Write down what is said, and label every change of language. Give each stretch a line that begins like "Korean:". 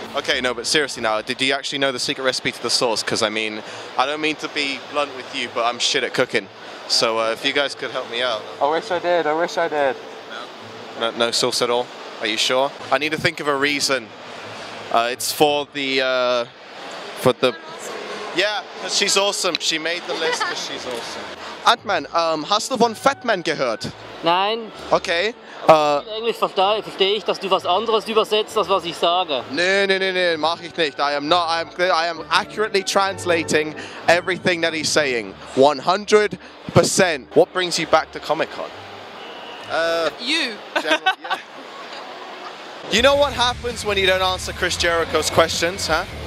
English: Okay, no, but seriously now, did you actually know the secret recipe to the sauce? Because, I mean, I don't mean to be blunt with you, but I'm shit at cooking. So if you guys could help me out. I wish I did. No sauce at all? Are you sure? I need to think of a reason. It's for the... Yeah, because she's awesome. She made the list because she's awesome.
German: Ant-Man, hast du von Fatman gehört? Nein. Okay. Englisch verstehe ich, dass du was anderes übersetzt, als was ich sage. Nee, mach ich nicht.
English: I am accurately translating everything that he's saying. 100%. What brings you back to Comic-Con? You. Yeah. You know what happens when you don't answer Chris Jericho's questions, huh?